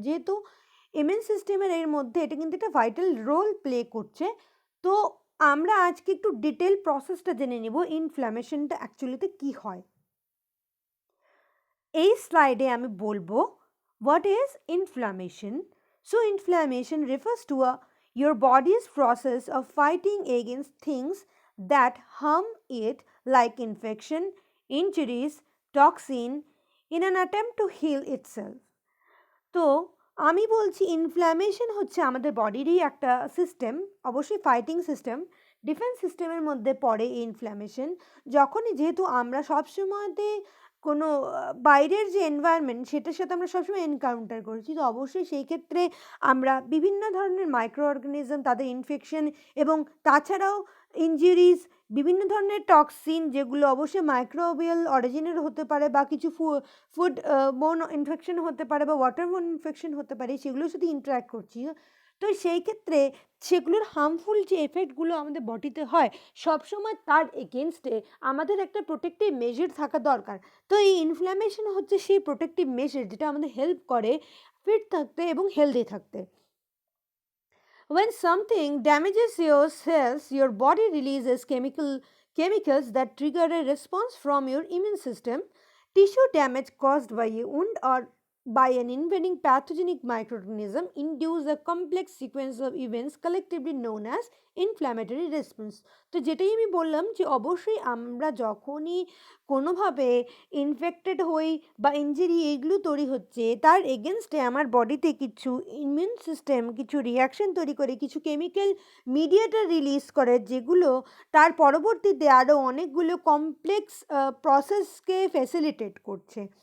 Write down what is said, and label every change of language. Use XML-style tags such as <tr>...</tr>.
<bn>যেহেতু ইমিউন সিস্টেমের এর মধ্যে এটা কিন্তু একটা ভাইটাল রোল প্লে করছে। তো আমরা আজকে একটু ডিটেল প্রসেসটা জেনে নিব ইনফ্ল্যামেশনটা অ্যাকচুয়ালিতে কী হয়। এই স্লাইডে আমি বলবো</bn> <en>what is inflammation. So inflammation refers to your body's process of fighting against things that harm it, like infection, injuries, toxin, in an attempt to heal itself.</en> <bn>তো আমি বলছি ইনফ্ল্যামেশন হচ্ছে আমাদের বডিরই একটা সিস্টেম, অবশ্যই ফাইটিং সিস্টেম, ডিফেন্স সিস্টেমের মধ্যে পড়ে এই ইনফ্ল্যামেশন। যখনই যেহেতু আমরা সবসময়তে কোনো বাইরের যে এনভায়রনমেন্ট সেটার সাথে আমরা সবসময় এনকাউন্টার করেছি, তো অবশ্যই সেই ক্ষেত্রে আমরা বিভিন্ন ধরনের মাইক্রো অর্গানিজম, তাদের ইনফেকশন এবং তাছাড়াও ইনজুরিজ, বিভিন্ন ধরনের টক্সিন যেগুলো অবশ্যই মাইক্রোবিয়াল অরিজিনের হতে পারে বা কিছু ফুড বোন ইনফেকশন হতে পারে বা ওয়াটার বোন ইনফেকশন হতে পারে, সেগুলোর সাথে ইন্টারাক্ট করছি। তো সেই ক্ষেত্রে সেগুলোর হার্মফুল যে এফেক্টগুলো আমাদের বডিতে হয় সবসময় তার এগেনস্টে আমাদের একটা প্রোটেক্টিভ মেজার থাকা দরকার। তো এই ইনফ্ল্যামেশন হচ্ছে সেই প্রোটেক্টিভ মেজার যেটা আমাদের হেল্প করে ফিট থাকতে এবং হেলদি থাকতে।</bn> <en>When something damages your cells, your body releases chemicals that trigger a response from your immune system. Tissue damage caused by a wound or by an invading pathogenic microorganism induce a complex sequence of events collectively known as inflammatory response.</en> <bn>তো যেটাই আমি বললাম যে অবশ্যই আমরা যখনই কোনোভাবে infected হই বা ইনজুরি এইগুলো তৈরি হচ্ছে তার এগেনস্টে আমার বডিতে কিছু ইমিউন সিস্টেম কিছু রিয়াকশন তৈরি করে, কিছু কেমিক্যাল মিডিয়েটর রিলিজ করে, যেগুলো তার পরবর্তীতে আরও অনেকগুলো কমপ্লেক্স প্রসেসকে ফ্যাসিলিটেট করছে।</bn>